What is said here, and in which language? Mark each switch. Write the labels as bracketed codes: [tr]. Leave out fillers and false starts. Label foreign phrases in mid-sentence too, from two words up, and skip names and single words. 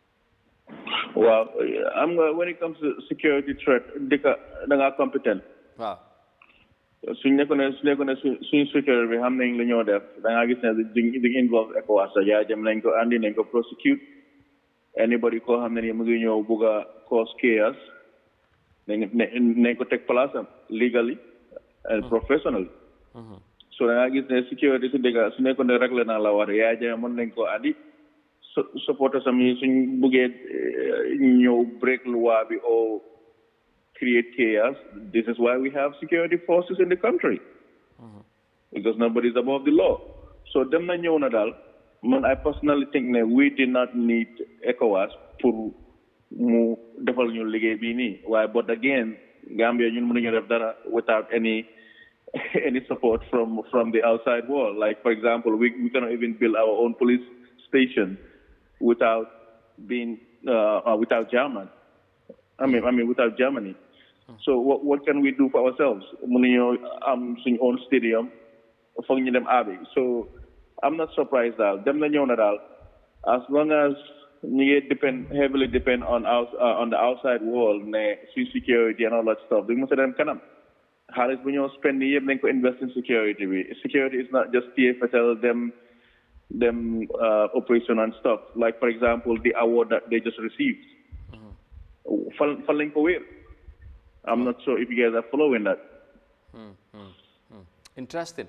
[en] Well, when it comes to security threat, [wo] da ngaa competent. Waaw. suñ nekkoon ne suñ security bi xam nañ lu ñoo def da ngaa gis ne di involve Ecowas Yahya Jammeh nañ ko andi nañ ko [en] prosecute anybody [wo] koo xam ne ni mu ngi ñëw bugg a [en] cause chaos [wo] nañ ko teg place am [en] legally and professionally. [wo] So da ngaa gis ne security si dëgg su nekkoon ne réglé na la war Yahya Jammeh mën nañ ko andi. Supporters am yi suñ buggee ñëw break loi bi [en] or create chaos. This is why we have security forces in the country because nobody is above the law. So [wo] dem na ñëw na daal man [en] I personally think ne we did not need ECOWAS pour [wo] mu defal ñu liggéey bii nii waaye [en] but again Gambia [wo] ñun mënuñu def dara [en] without any support from the outside world. Like for example we cannot even build our own police station without German. I mean without Germany. So what can we do for ourselves? [wo] Mënuñoo am suñ [en] own stadium [wo] foog ñu dem abi. [en] So I'm not surprised [wo] daal dem na ñëw na daal [en] as long as [wo] ñu ngi [en] heavily depend on the outside world [wo] ne suñ [en] security and all that stuff [wo] duñ mos a dem kanam. Xaalis bu ñoo spend yëpp nañ ko [en] invest in security [wo] bi. [en] Security is not just TFSL them operation and stuff. Like for example, the award that they just received. I'm not sure if you guys are following that. Interesting.